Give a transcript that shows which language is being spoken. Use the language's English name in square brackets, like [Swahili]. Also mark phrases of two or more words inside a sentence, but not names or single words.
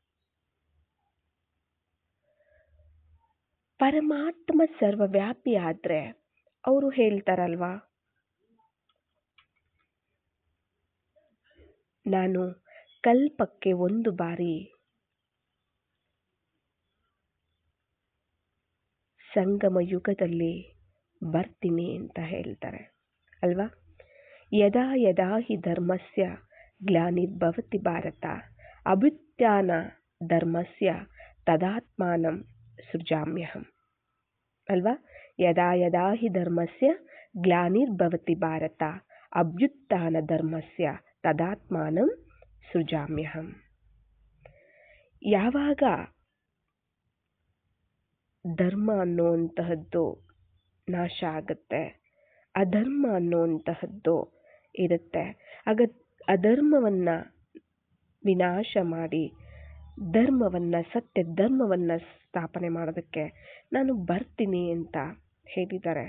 [Kannada] ಪರಮಾತ್ಮ ಸರ್ವವ್ಯಾಪಿ ಆದ್ರೆ ಅವರು ಹೇಳ್ತಾರಲ್ವಾ, ನಾನು ಕಲ್ಪಕ್ಕೆ ಒಂದು ಬಾರಿ ಸಂಗಮ ಯುಗದಲ್ಲಿ ಬರ್ತೀನಿ ಅಂತ ಹೇಳ್ತಾರೆ ಅಲ್ವಾ. [Sanskrit] ಯದಾ ಯದಾ ಹಿ ಧರ್ಮಸ್ಯ ಗ್ಲಾನಿರ್ಭವತಿ ಭಾರತ ಅಭ್ಯುತ್ಥಾನ ಧರ್ಮಸ್ಯ ತದಾತ್ಮಾನಂ ಸೃಜಾಮ್ಯಹಂ ಅಲ್ವಾ. ಯದಾ ಯದಾ ಹಿ ಧರ್ಮಸ್ಯ ಗ್ಲಾನಿರ್ಭವತಿ ಭಾರತ ಅಭ್ಯುತ್ಥಾನ ಧರ್ಮಸ್ಯ ತದಾತ್ಮಾನಂ ಸೃಜಾಮ್ಯಹಂ. [Kannada] ಯಾವಾಗ ಧರ್ಮ ಅನ್ನುವಂತಹದ್ದು ನಾಶ ಆಗುತ್ತೆ, ಅಧರ್ಮ ಅನ್ನುವಂತಹದ್ದು ಇರುತ್ತೆ, ಆಗ ಅಧರ್ಮವನ್ನ ವಿನಾಶ ಮಾಡಿ ಧರ್ಮವನ್ನ, ಸತ್ಯ ಧರ್ಮವನ್ನ ಸ್ಥಾಪನೆ ಮಾಡೋದಕ್ಕೆ ನಾನು ಬರ್ತೀನಿ ಅಂತ ಹೇಳಿದ್ದಾರೆ.